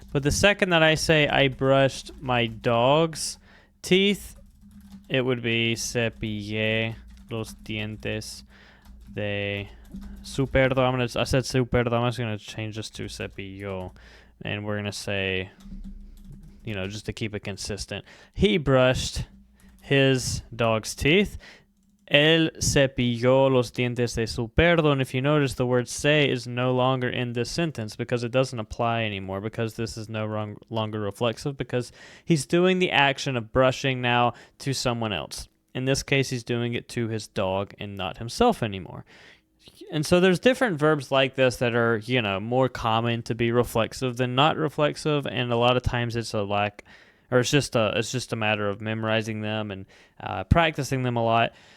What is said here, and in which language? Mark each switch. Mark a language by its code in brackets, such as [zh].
[en] But the second that I say I brushed my dog's teeth, it would be [es] cepillé los dientes de su perro. [en] I said [es] su perro. [en] I'm just gonna change this to [es] cepillo, [en] and we're gonna say, just to keep it consistent, he brushed his dog's teeth. [es] Él cepilló los dientes de su perro. [en] And if you notice, the word say is no longer in this sentence because it doesn't apply anymore, because this is no longer reflexive, because he's doing the action of brushing now to someone else. In this case, he's doing it to his dog and not himself anymore. And so there's different verbs like this that are, more common to be reflexive than not reflexive, and a lot of times it's a lack, or it's just a matter of memorizing them and practicing them a lot.